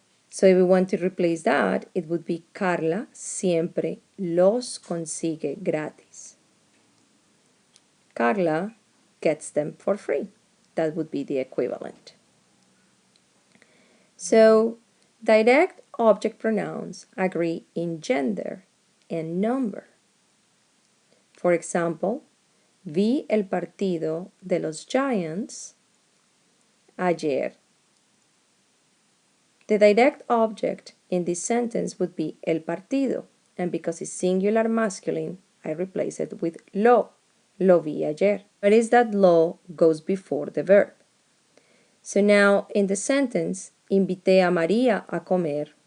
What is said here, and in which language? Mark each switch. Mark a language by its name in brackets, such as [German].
[English] So if we want to replace that, it would be [Spanish] Carla siempre los consigue gratis. [English] Carla gets them for free. That would be the equivalent. So direct object pronouns agree in gender and number. For example, [Spanish] vi el partido de los Giants ayer. [English] The direct object in this sentence would be el partido, and because it's singular masculine, I replace it with lo. [Spanish] Lo vi ayer. [English] Notice that lo goes before the verb. So now in the sentence, [Spanish] invité a María a comer.